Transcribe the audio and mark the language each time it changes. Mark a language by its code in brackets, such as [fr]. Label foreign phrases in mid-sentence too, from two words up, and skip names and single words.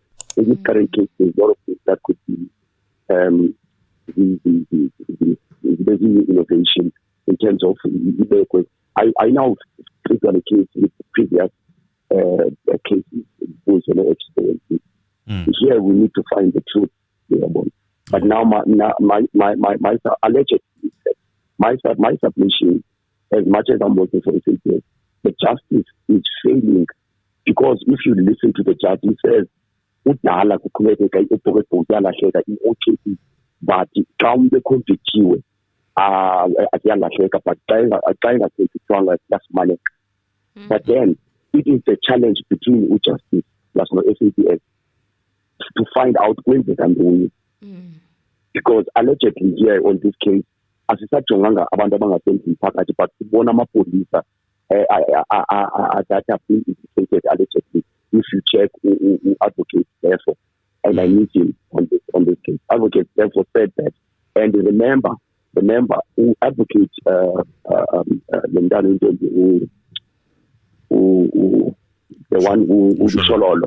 [en] In this current case, there's a lot of things that could be the innovation in terms of I now treat on a case with the previous cases with experiences. Here we need to find the truth. But now my allegedly my submission, as much as I'm working for the the justice is failing, because if you listen to the judge, he says [xh] udala kuqhubeka iyalahleka i-OKP [en] but [xh] xa umuntu econvictiwe akuyalahleka [en] but [xh] xa ingaconvictwanga kuyasimaneka. [en] But then it is the challenge between justice plus no SAPS to find out when they can do it. Because allegedly here on this case, [xh] asisajonganga abantu abangasebenzi phakathi but sibona amapolisa [en] that have been indicated allegedly. If you check advocate therefore, and I need him on this case. Advocate therefore said that, and remember who advocate the one who Shololo.